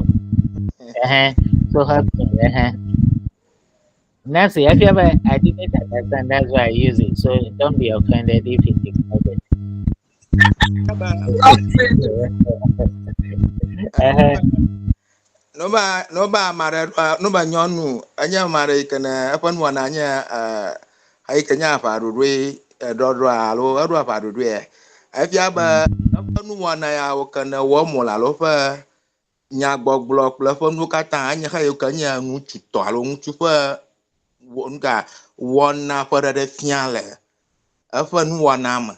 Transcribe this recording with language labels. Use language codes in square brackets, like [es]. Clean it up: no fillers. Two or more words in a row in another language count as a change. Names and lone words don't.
[en] So help me. Nancy, if you ever, I didn't understand. That's why I use it. So don't be offended if it is negative. [ee] noba mara noba nyɔnu enye mara yi ke ne eƒe nuwɔna nye eyi ke nye aʋaɖoɖoe ɖɔɖɔ alo eɖo aʋaɖoɖoe efia be eƒe nuwɔna yawo ke ne wɔm wòle alo ƒe nyagbɔgblɔ kple eƒe nuwo katã enye eyi ke nye ŋutsutɔ alo ŋutsu ƒe nuka wɔna ƒe ɖeɖefia le eƒe nuwɔna me.